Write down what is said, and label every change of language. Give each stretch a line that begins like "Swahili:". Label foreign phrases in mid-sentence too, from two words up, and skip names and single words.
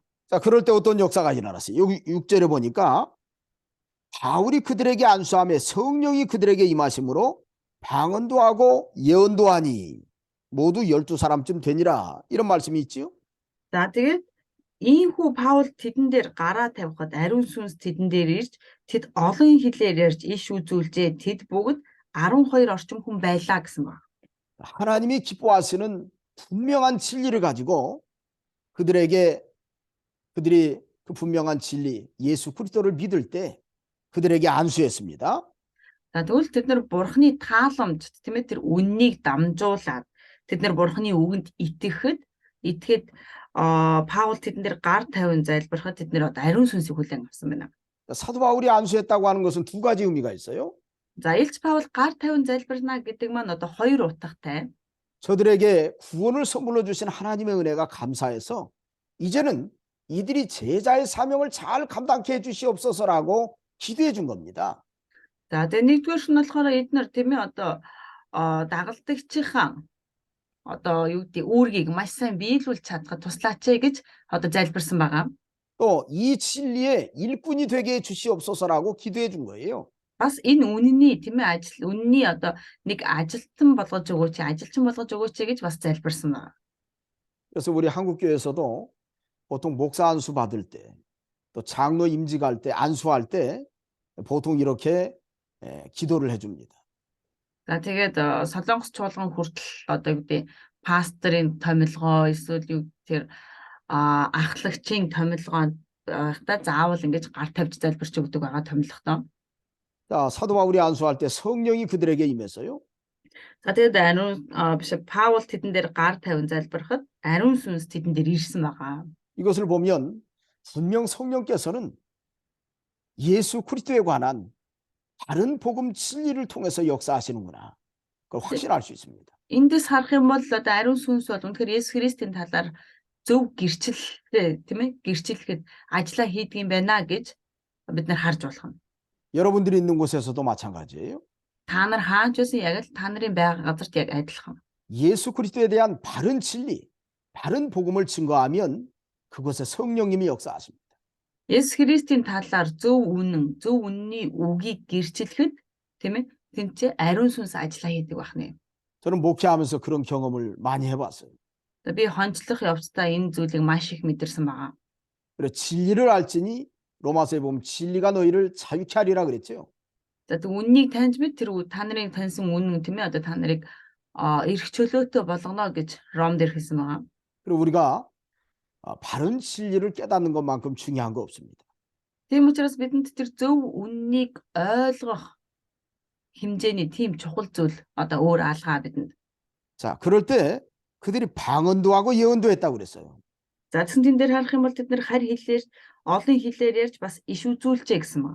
Korean: 자, 그럴 때 어떤 역사가 일어났어요. 여기 6절에 보니까 바울이 그들에게 안수하며 성령이 그들에게 임하심으로 방언도 하고 예언도 하니 모두 12사람쯤 되니라. 이런 말씀이 있지요.
Mongolian: За тэгээд ийхүү Паул тэдэн дээр гараа тавихад ариун сүнс тэдэн дээр ирж тэд олон хэлээр ярьж иш үзүүлжээ. Тэд бүгд 12 орчим хүн байлаа гэсэн баг.
Korean: 하나님이 기뻐하시는 분명한 진리를 가지고 그들이 그 분명한 진리 예수 그리스도를 믿을 때 그들에게 안수했습니다.
Mongolian: За тэгвэл тэд нар бурхны тааламж тийм ээ тэр үннийг дамжуулаад тэд нар бурхны үгэнд итгэхэд Паул тэдэн дээр гар тавин залбирахад тэд нар одоо ариун сүнсийг хүлээн авсан байна.
Korean: 사도 바울이 안수했다고 하는 것은 두 가지 의미가 있어요.
Mongolian: За Илч Паул гар тавин залбирна гэдэг маань одоо хоёр утгатай.
Korean: 저들에게 구원을 선물로 주신 하나님의 은혜가 감사해서 이제는 이들이 제자의 사명을 잘 감당케 해주시옵소서라고 기도해 준 겁니다.
Mongolian: За тэгээ нэгдүгээр нь болохоор эднэр тийм ээ одоо дагалдагчийн одоо юу гэдэг үүргийг маш сайн биелүүлж чадхад туслаач гэж одоо залбирсан байгаа.
Korean: 또 이 진리의 일꾼이 되게 해주시옵소서라고 기도해 준 거예요.
Mongolian: Бас энэ үнний тийм ээ үнний одоо нэг ажилтан болгож өгөөч, ажилчин болгож өгөөч гэж бас залбирсан байна.
Korean: 그래서 우리 한국교회에서도 보통 목사 안수 받을 때, 또 장로 임직 할 때, 안수할 때 보통 이렇게 기도를 해줍니다.
Mongolian: За тэгээд солонгос чуулган хүртэл одоо юу гэдэг пасторын томилгоо эсвэл юу тэр ахлагчийн томилгоо байхдаа заавал ингэж гар тавьж залбирч өгдөг байгаа томилготой.
Korean: 자, 사도 바울이 안수할 때 성령이 그들에게 임해서요.
Mongolian: За тэгээд ариун биш Паул тэдэн дээр гар тавин залбирахад ариун сүнс тэдэн дээр ирсэн байгаа.
Korean: 이것을 보면 분명 성령께서는 예수 그리스도에 관한 다른 복음 진리를 통해서 역사하시는구나. 그걸 확신할 수 있습니다.
Mongolian: Эндээс харах юм бол одоо ариун сүнс бол үнэхээр Есүс Христийн талаар зөв гэрчлэлтэй тийм ээ гэрчлэхэд ажиллаа хийдэг юм байна гэж бид нар харж болох юм.
Korean: 여러분들이 있는 곳에서도 마찬가지예요.
Mongolian: Та нар хааж байсан яг л та нарын байгаа газарт яг адилхан.
Korean: 예수 그리스도에 대한 바른 진리, 바른 복음을 증거하면 그곳에 성령님이 역사하십니다.
Mongolian: Есүс Христийн талаар зөв үнний үгийг гэрчлэхэд тийм ээ тэнцээ ариун сүнс ажиллаа хийдэг байна.
Korean: 저는 목회하면서 그런 경험을 많이 해봤어요.
Mongolian: Би хонцлох явцдаа энэ зүйлийг маш их мэдэрсэн байгаа.
Korean: 그래 진리를 알지니 로마서에 보면 진리가 너희를 자유케 하리라 그랬죠.
Mongolian: За тэг үннийг таньж мэд тэр та нарын таньсан үнэн тийм ээ одоо та нарыг эрх чөлөөтэй болгоно гэж Ромд хэлсэн байгаа.
Korean: 그리고 우리가 바른 진리를 깨닫는 것만큼 중요한 거 없습니다.
Mongolian: Тийм учраас бидэнд тэр зөв үннийг ойлгох хэмжээний тийм чухал зүйл одоо өөр алгаа бидэнд.
Korean: 자, 그럴 때 그들이 방언도 하고 예언도 했다고 그랬어요.
Mongolian: За тэгсэн тэн дээр харах юм бол тэд нэр харь хэлээр олон хэлээр ярьж бас иш үзүүлжээ гэсэн маа.